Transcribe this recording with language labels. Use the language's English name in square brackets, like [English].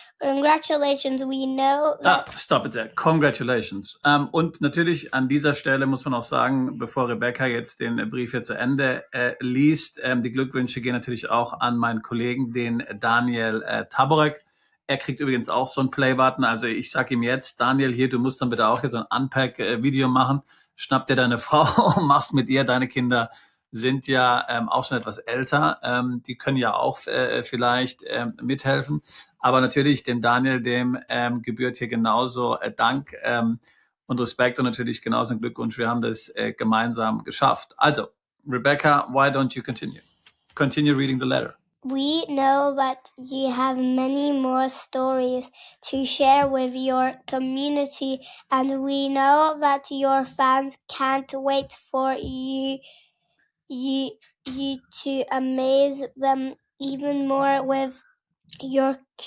[English] Congratulations, we know that... Stop it there. Congratulations. [German] Und natürlich an dieser Stelle muss man auch sagen, bevor Rebecca jetzt den Brief hier zu Ende liest, die Glückwünsche gehen natürlich auch an meinen Kollegen, den Daniel Taborek. Er kriegt übrigens auch so einen Play-Button. Also ich sag ihm jetzt, Daniel, hier, du musst dann bitte auch hier so ein Unpack-Video machen. Schnapp dir deine Frau und machst mit ihr, deine Kinder sind ja auch schon etwas älter. Die können ja auch vielleicht mithelfen. Aber natürlich dem Daniel, dem gebührt hier genauso Dank und Respekt und natürlich genauso ein Glückwunsch. Wir haben das gemeinsam geschafft. Also, [English] Rebecca, why don't you continue? Continue reading the letter. We know that you have many more stories to share with your community, and we know that your fans can't wait for you to amaze them even more with your